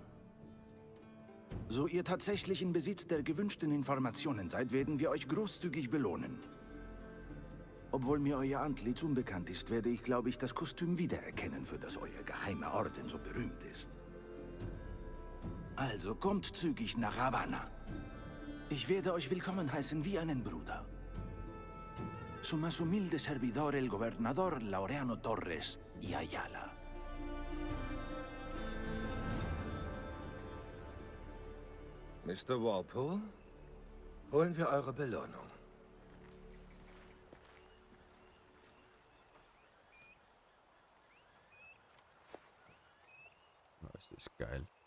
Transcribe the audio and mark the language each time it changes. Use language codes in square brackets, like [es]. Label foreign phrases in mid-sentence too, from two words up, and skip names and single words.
[de] So ihr tatsächlich in Besitz der gewünschten Informationen seid, werden wir euch großzügig belohnen. Obwohl mir euer Antlitz unbekannt ist, werde ich, glaube ich, das Kostüm wiedererkennen, für das euer geheimer Orden so berühmt ist. Also kommt zügig nach Havanna. Ich werde euch willkommen heißen wie einen Bruder. [es] Su más humilde servidor, el gobernador Laureano Torres y Ayala. [de] Mr. Walpole, holen wir eure Belohnung. Das ist geil.